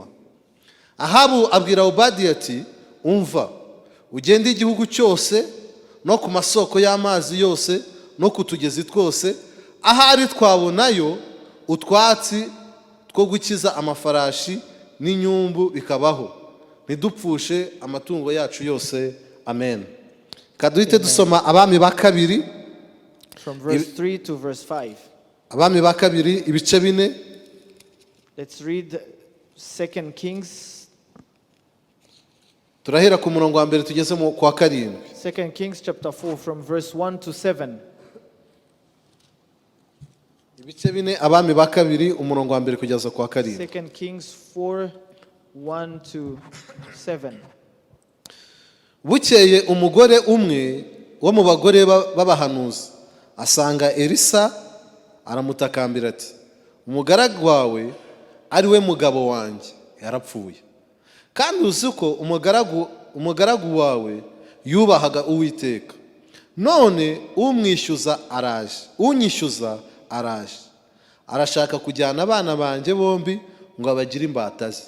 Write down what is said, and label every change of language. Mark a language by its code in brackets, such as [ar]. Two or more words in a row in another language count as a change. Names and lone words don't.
[rw] Ahabu abwira Obadiya ati, umva, ugende igihugu cyose no ku masoko y'amazi yose no ku tugezi twose, ahari twabonayo utwatsi two gukiza amafarashi n'inyumbu bikabaho, ntidupfushe amatungo yacu yose. Amen. [rn] Kaduhite dusoma abami ba kabiri, [en] From verse 3 to verse 5. [rn] abami ba kabiri ibice 4. [en] Let's read 2 Kings. [rn] Turahera ku murongo wa mbere tugeze mu kwa 7. [en] 2 Kings chapter 4 from verse 1 to 7. [rn] Ibice 4 abami ba kabiri umurongo wa mbere kugeza kwa 7. [en] 2 Kings 4 1 to 7. [rw] Bukeye umugore umwe wo mu bagore b'abahanuzi asanga Elisa, aramutakambira ati, umugaragu wawe ari we mugabo wanjye yarapfuye, kandi uzi ko umugaragu wawe yubahaga Uwiteka, none unyishyuza araje arashaka kujyana abana banjye bombi ngo abagire imbata ze.